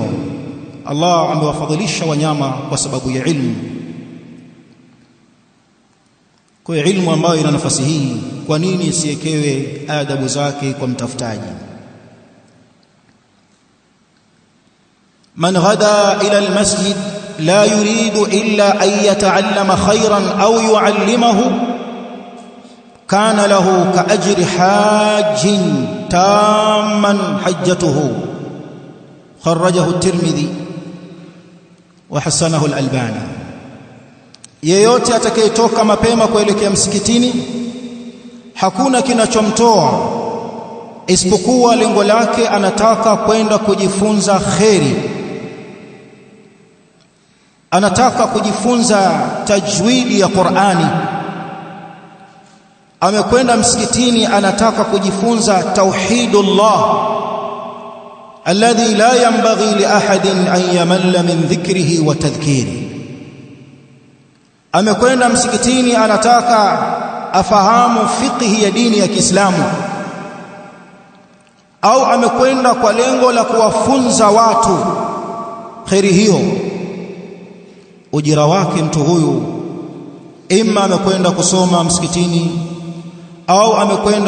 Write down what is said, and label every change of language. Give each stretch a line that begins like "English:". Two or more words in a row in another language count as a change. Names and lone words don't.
Swahili: Allah amewafadhilisha wanyama kwa sababu ya ilmu. Kwa ilmu ambayo ina nafasi hii, kwa nini isiekewe adabu zake kwa mtafutaji?
Arabic: من غدا إلى المسجد لا يريد إلا أن يتعلم خيرا أو يعلمه كان له كأجر حاج تاما حجته. أخرجه الترمذي وحسنه الألباني.
Swahili: Yeyote atakayetoka mapema kuelekea msikitini, hakuna kinachomtoa isipokuwa lengo lake anataka kwenda kujifunza kheri, anataka kujifunza tajwidi ya Qur'ani. Amekwenda msikitini anataka kujifunza
Arabic: tauhidullah الذي لا ينبغي لأحد أن يمل من ذكره وتذكيره.
Swahili: Amekwenda msikitini anataka afahamu fiqhi ya dini ya Kiislamu, au amekwenda kwa lengo la kuwafunza watu kheri hiyo. Ujira wake mtu huyu, ima amekwenda kusoma msikitini au amekwenda